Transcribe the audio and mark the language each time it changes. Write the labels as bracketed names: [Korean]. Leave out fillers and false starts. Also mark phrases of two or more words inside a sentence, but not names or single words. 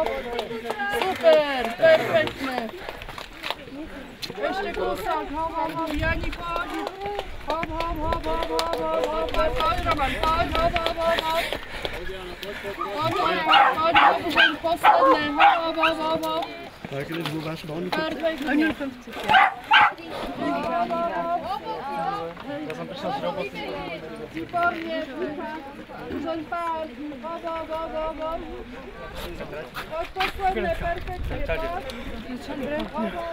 [Slovak] Super, perfektne. Ešte kúsak, hop, Jani, poď. Hop, poď, Roman, poď, hop. Poď, už len posledné, hop. [German] Danke, wo warst du noch? [Slovak] Perfektne. Výborne, už len pár, hop. Poď posledné, perfektne, poď.